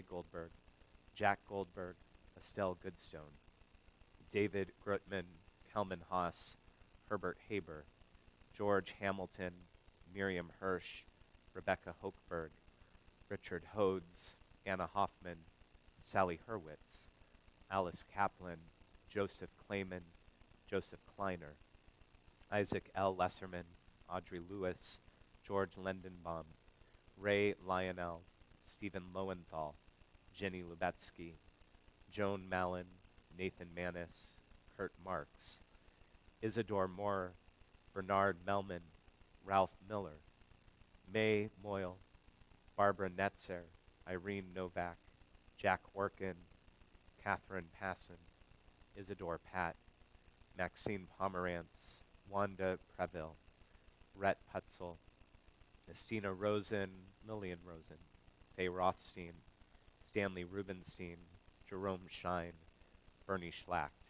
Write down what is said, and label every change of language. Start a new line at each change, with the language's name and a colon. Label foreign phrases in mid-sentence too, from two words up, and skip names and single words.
English: Goldberg, Jack Goldberg, Estelle Goodstone, David Grutman, Kelman Haas, Herbert Haber, George Hamilton, Miriam Hirsch, Rebecca Hochberg, Richard Hodes, Anna Hoffman, Sally Hurwitz, Alice Kaplan, Joseph Clayman, Joseph Kleiner, Isaac L. Lesserman, Audrey Lewis, George Lendenbaum, Ray Lionel, Stephen Lowenthal, Jenny Lubetsky, Joan Mallon, Nathan Manis, Kurt Marks, Isidore Moore, Bernard Melman, Ralph Miller, May Moyle, Barbara Netzer, Irene Novak, Jack Orkin, Catherine Passon, Isidore Pat, Maxine Pomerantz, Wanda Preville, Rhett Putzel, Estina Rosen, Lillian Rosen, Faye Rothstein, Stanley Rubenstein, Jerome Schein, Bernie Schlacht,